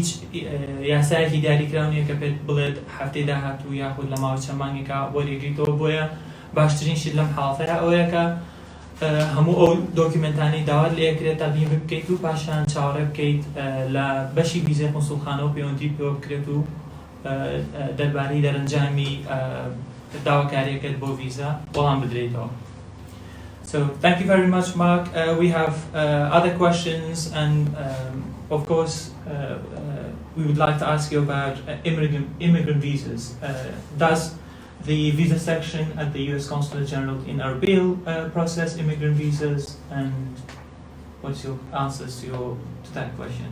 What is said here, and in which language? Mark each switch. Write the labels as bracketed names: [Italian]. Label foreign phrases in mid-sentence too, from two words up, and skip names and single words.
[Central Kurdish] یاسایەکی دیاریکراو نییە کە پێت بڵێت هەفتەی داهاتوو یاخود لە ماوەی چەند مانگێکە وەریگریتەوە بۆیە باشترین شت لەم حاڵەتەیە ئەوەیە کە هەموو ئەو دۆکیومنتانەی داوات لێ ئەکرێت تەقدیم بکەیت و پاشان چاوەڕێ بکەیت لە بەشی ڤیزای قونسوڵخانەوە پەیوەندی پێوە بکرێت و دەربارەی دەرەنجامی داواکاریەکەت بۆ ڤیزا وەڵام بدرێتەوە. [English] So thank you very much, Mark. We have other questions, and of course, we would like to ask you about immigrant visas. Does the visa section at the U.S. Consulate General in Erbil process immigrant visas, and what's your answers to that question?